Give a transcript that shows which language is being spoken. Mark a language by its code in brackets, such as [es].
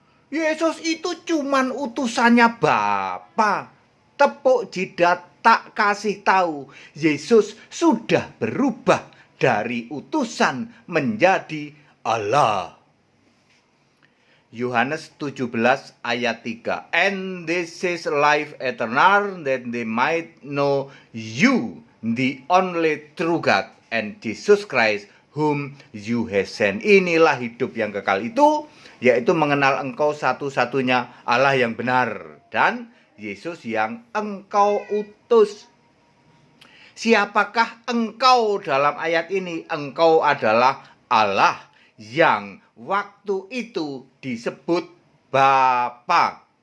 [id] Yesus itu cuman utusannya Bapa. Tepuk jidat, tak kasih tahu, Yesus sudah berubah dari utusan menjadi Allah. Yohanes 17 ayat 3. [en] And this is life eternal, that they might know you, the only true God, and Jesus Christ, whom you have sent. [id] Inilah hidup yang kekal itu, yaitu mengenal engkau satu-satunya Allah yang benar, dan Yesus yang engkau utus. Siapakah engkau dalam ayat ini? Engkau adalah Allah yang waktu itu disebut Bapa.